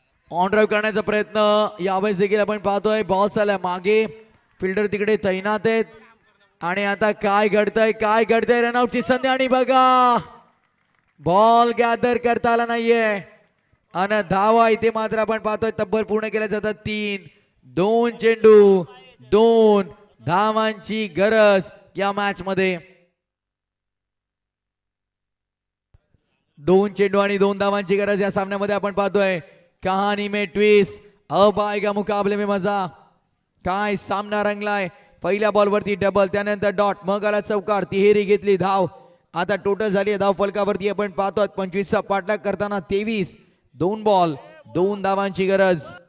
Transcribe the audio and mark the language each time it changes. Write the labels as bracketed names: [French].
[Marathi] On drive करण्याचा प्रयत्न यावेळेस देखील आपण पाहतोय. बॉल चालला मागे, फिल्डर तिकडे तैनात आहेत आणि आता काय घडतंय रनआउटची संधी आणि बघा बॉल गॅदर करता आला नाहीये आणि धावा इथे मात्र आपण पाहतोय तब्बल पूर्ण केल्या जातात. 2 चेंडू 2 धावांची गरज या मॅच मध्ये. 2 चेंडू आणि 2 धावांची गरज या सामन्यामध्ये आपण पाहतोय. [Hindi] कहाणी में ट्विस्ट, अब आएगा मुकाबले में मजा. [Marathi] काय सामना रंगलाय. पहिल्या बॉलवरती डबल, त्यानंतर डॉट, मग आला चौकार, तिहेरी घेतली धाव. आता टोटल झाली धाव फलकावरती आपण पाहतोय 25चा पाठलाग करताना 23. 2 बॉल 2 धावांची गरज.